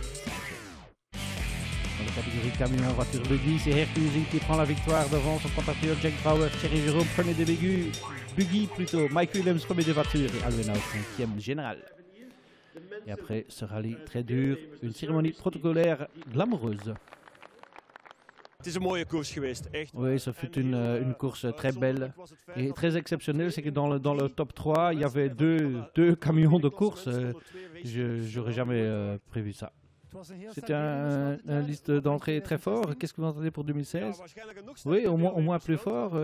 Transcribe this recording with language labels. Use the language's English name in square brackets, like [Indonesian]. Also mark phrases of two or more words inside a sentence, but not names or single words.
[French] Dans la catégorie camion, voiture buggy, c'est Gert Huizing qui prend la victoire devant son compatriote Jack Brouwers, Thierry Jérôme, premier des buggy plutôt, Mike Willems, premier des voitures et Alwen Hout, 5e général. Et après ce rallye très dur, une cérémonie protocolaire glamoureuse. [Dutch] Het is een mooie koers geweest, echt. [French] Oui, ce fut une course très belle et très exceptionnelle. C'est que dans le top 3, il y avait deux camions de course. Je n'aurais jamais prévu ça. C'était un liste d'entrée très fort. Qu'est-ce que vous entendez pour 2016? Oui, au moins plus fort.